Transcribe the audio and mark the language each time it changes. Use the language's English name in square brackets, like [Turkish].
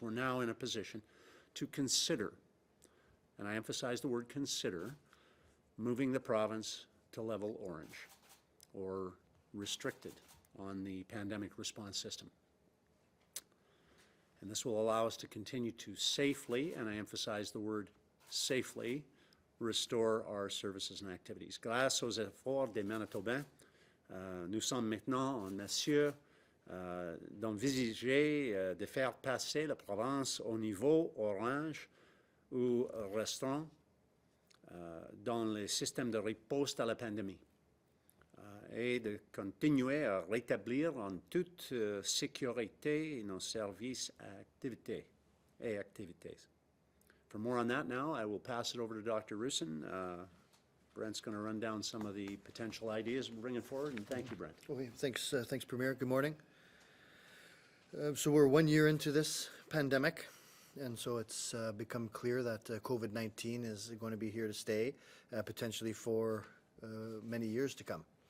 [English] We're now in a position to consider, and I emphasize the word consider, moving the province to level orange or restricted on the pandemic response system. And this will allow us to continue to safely, and I emphasize the word safely, restore our services and activities. [French] Grâce aux efforts des Manitobains, nous sommes maintenant en mesure d'envisager de faire passer la province au niveau orange ou restaurant dans le système de riposte à la pandémie et de continuer à rétablir en toute sécurité nos services et activités. [English] For more on that now, I will pass it over to Dr. Roussin. Brent's going to run down some of the potential ideas we're bringing forward, and thank you, Brent. Okay, thanks, Premier. Good morning. So we're 1 year into this pandemic, and so it's become clear that COVID-19 is going to be here to stay, potentially for many years to come.